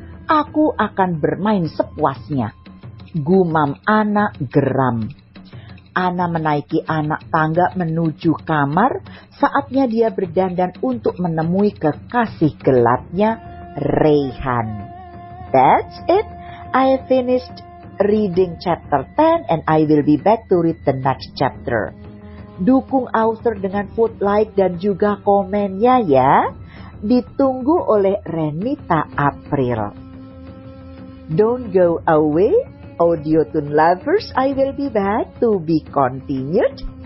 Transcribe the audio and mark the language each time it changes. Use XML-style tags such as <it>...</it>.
<id>Aku akan bermain sepuasnya," gumam Ana geram. Ana menaiki anak tangga menuju kamar. Saatnya dia berdandan untuk menemui kekasih gelapnya, Rayhan.</id> <en>That's it. I finished reading chapter 10 and I will be back to read the next chapter.</en> <id>Dukung author dengan vote like dan juga komennya ya. Ditunggu oleh Renita April.</id> <en>Don't go away, Audiotune lovers. I will be back to be continued.</en>